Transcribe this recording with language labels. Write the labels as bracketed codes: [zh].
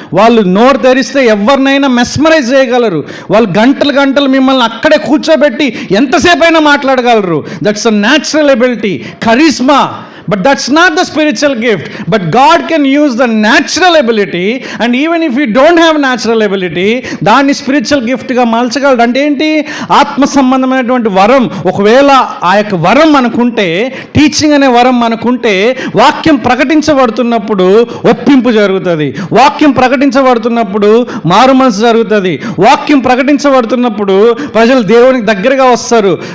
[te] వాళ్ళు నోరు తెరిస్తే ఎవరినైనా మెస్మరైజ్ చేయగలరు. వాళ్ళు గంటలు మిమ్మల్ని అక్కడే కూర్చోబెట్టి ఎంతసేపు అయినా మాట్లాడగలరు. [en] That's a natural ability, charisma. But that's not the spiritual gift. But God can use the natural ability, and even if you don't have natural ability, [te] దాన్ని స్పిరిచువల్ గిఫ్ట్గా మార్చగలడు. అంటే ఏంటి? ఆత్మ సంబంధమైనటువంటి వరం ఒకవేళ ఆ యొక్క వరం మనకుంటే, టీచింగ్ అనే వరం మనకుంటే, వాక్యం ప్రకటించబడుతున్నప్పుడు ఒప్పింపు జరుగుతుంది, వాక్యం ప్రకటించబడుతున్నప్పుడు మారు మనసు జరుగుతుంది, వాక్యం ప్రకటించబడుతున్నప్పుడు ప్రజలు దేవునికి దగ్గరగా వస్తారు.